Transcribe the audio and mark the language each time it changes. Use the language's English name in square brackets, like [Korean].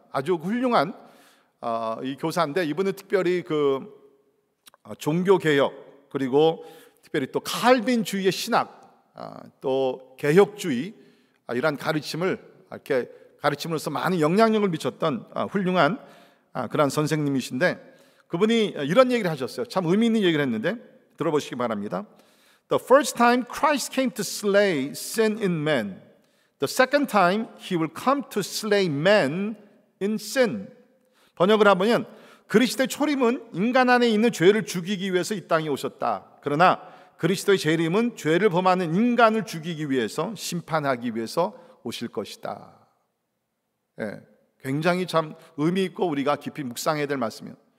[Korean] 아주 훌륭한 이 교사인데, 이분은 특별히 그 종교 개혁, 그리고 특별히 또 칼빈주의의 신학, 또 개혁주의 이런 가르침을 이렇게 가르침으로써 많은 영향력을 미쳤던 훌륭한 그런 선생님이신데, 그분이 이런 얘기를 하셨어요. 참 의미 있는 얘기를 했는데 들어보시기 바랍니다. [English] The first time Christ came to slay sin in man, the second time He will come to slay man in sin. [Korean] 번역을 하면 그리스도의 초림은 인간 안에 있는 죄를 죽이기 위해서 이 땅에 오셨다. 그러나 그리스도의 재림은 죄를 범하는 인간을 죽이기 위해서, 심판하기 위해서 오실 것이다. 예, 굉장히 참 의미 있고 우리가 깊이 묵상해야 될 말씀이에요.